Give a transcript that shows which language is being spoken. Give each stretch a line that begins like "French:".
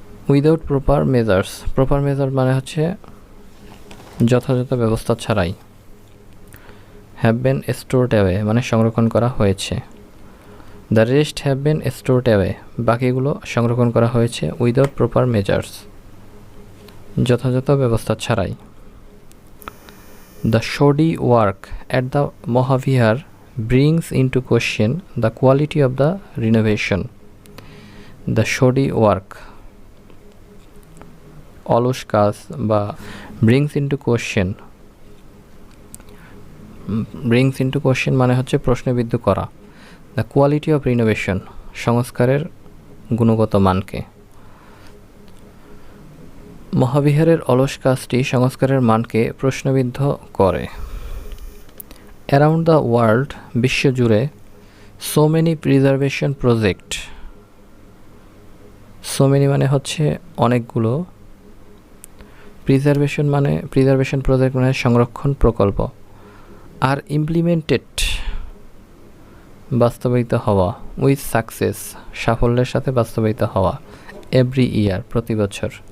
English: without proper measures, proper measure
Bangla: মানে হচ্ছে যথাযথ ব্যবস্থা ছাড়াই।
English: have been stored away
Bangla: মানে সংরক্ষণ করা হয়েছে।
English: the rest have been stored away,
Bangla: বাকিগুলো সংরক্ষণ করা হয়েছে
English: without proper measures,
Bangla: যথাযথ ব্যবস্থা ছাড়াই।
English: The shoddy work at the Mahavihar brings into question the quality of the renovation. The shoddy work,
Bangla: অলস কাজ বা
English: brings into question, brings into question
Bangla: মানে হচ্ছে প্রশ্নবিদ্ধ করা।
English: the quality of renovation,
Bangla: সংস্কারের গুণগত মানকে। মহাবিহারের অলস কাজটি সংস্কারের মানকে প্রশ্নবিদ্ধ করে।
English: around the world, বিশ্বজুড়ে, so many preservation project, so many
Bangla: মানে হচ্ছে অনেকগুলো,
English: preservation project
Bangla: মানে সংরক্ষণ প্রকল্প,
English: আর ইমপ্লিমেন্টেড বাস্তবায়িত হওয়া, উইথ সাকসেস
Bangla: সাফল্যের সাথে বাস্তবায়িত হওয়া,
English: every year
Bangla: প্রতি বছর।